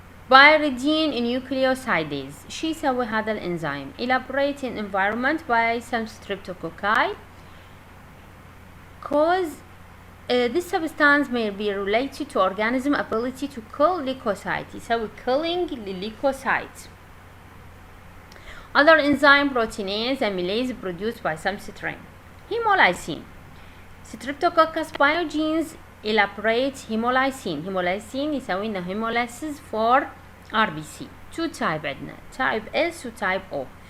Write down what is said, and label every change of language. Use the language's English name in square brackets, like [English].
[English] Diphospho-pyridine nucleosidase. [Arabic] شو يسوي هذا الانزيم؟ [English] elaborate in environment by some streptococci cause this substance may be related to organism ability to kill leukocytes. [Arabic] يسوي killing للليكوسايت. [English] Other enzyme proteinase amylase produced by some strain. Hemolysin. Streptococcus pyogenes elaborate hemolysin. Hemolysin [Arabic] يسوي لنا [English] hemolysis for RBC. 2 type عندنا type S و type O.